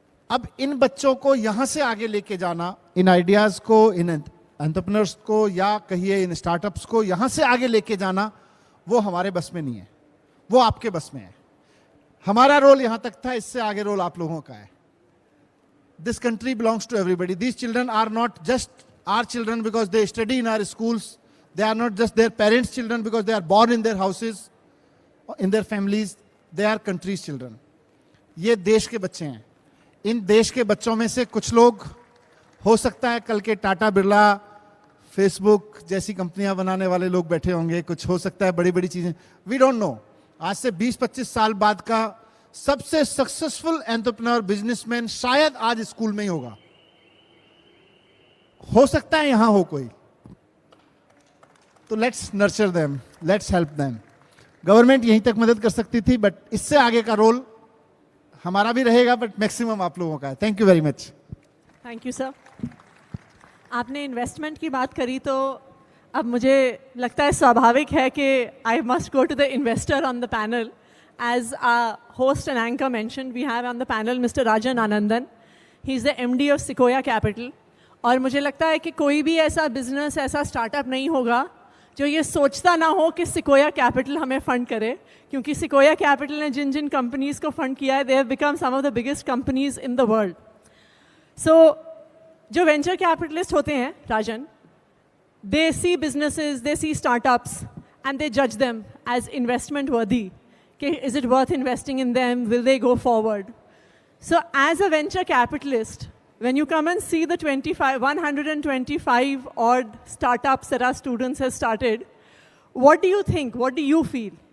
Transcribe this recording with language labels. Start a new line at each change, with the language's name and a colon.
Hindi: अब इन बच्चों को यहां से आगे लेके जाना, इन आइडियाज को, इन एंटरप्रेन्योर्स को, या कहिए इन स्टार्टअप्स को यहां से आगे लेके जाना, वो हमारे बस में नहीं है, वो आपके बस में है। हमारा रोल यहां तक था, इससे आगे रोल आप लोगों का है।
English: This country belongs to everybody. These children are not just our children because they study in our schools. They are not just their parents' children because they are born in their houses, in their families. They are country's children.
Hindi: ये देश के बच्चे हैं। इन देश के बच्चों में से कुछ लोग हो सकता है कल के टाटा बिरला, फेसबुक जैसी कंपनियां बनाने वाले लोग बैठे होंगे, कुछ हो सकता है बड़ी बड़ी चीजें,
English: We don't know.
Hindi: आज से 20-25 साल बाद का सबसे सक्सेसफुल एंटरप्रेन्योर, बिजनेसमैन शायद आज स्कूल में ही होगा, हो सकता है यहां हो कोई। तो
English: Let's nurture them, let's help them.
Hindi: Government यहीं तक मदद कर सकती थी, बट इससे आगे का रोल हमारा भी रहेगा, बट मैक्सिमम आप लोगों का है।
English: Thank you very much. Thank you sir.
Hindi: आपने इन्वेस्टमेंट की बात करी तो अब मुझे लगता है स्वाभाविक है कि
English: I must go to the investor on the panel. As our host and anchor mentioned, we have on the panel Mr. Rajan Anandan. He's the MD of Sequoia Capital.
Hindi: और मुझे लगता है कि कोई भी ऐसा बिजनेस, ऐसा स्टार्टअप नहीं होगा जो ये सोचता ना हो कि सिकोया कैपिटल हमें फंड करे, क्योंकि सिकोया कैपिटल ने जिन जिन कंपनीज को फंड किया है,
English: They have become some of the biggest companies in the world.
Hindi: सो जो वेंचर कैपिटलिस्ट होते हैं,
English: Rajan, they see businesses, they see startups, and they judge them as investment worthy. Is it worth investing in them? Will they go forward? So as a venture capitalist, when you come and see the 125 odd startups that our students have started, what do you think? What do you feel?